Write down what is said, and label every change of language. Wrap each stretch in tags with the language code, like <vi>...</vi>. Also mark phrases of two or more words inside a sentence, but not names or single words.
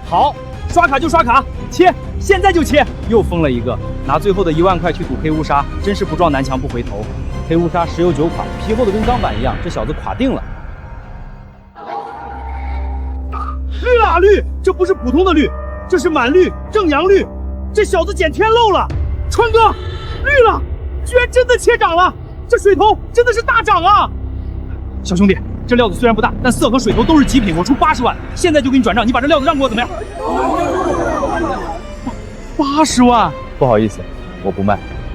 <zh>好，刷卡就刷卡，切，現在就切。又瘋了一個，拿最後的1萬塊去賭黑烏紗，真是不撞南牆不回頭。黑烏紗十有9垮，皮厚的跟鋼板一樣，這小子垮定了。綠啊綠，這不是普通的綠，這是滿綠正陽綠，這小子撿天漏了。川哥，綠了，居然真的切漲了，這水頭真的是大漲啊！小兄弟，這料子雖然不大，但色和水頭都是極品，我出80萬，現在就給你轉賬，你把這料子讓給我怎麼樣？80萬？不好意思， 我不卖。</zh>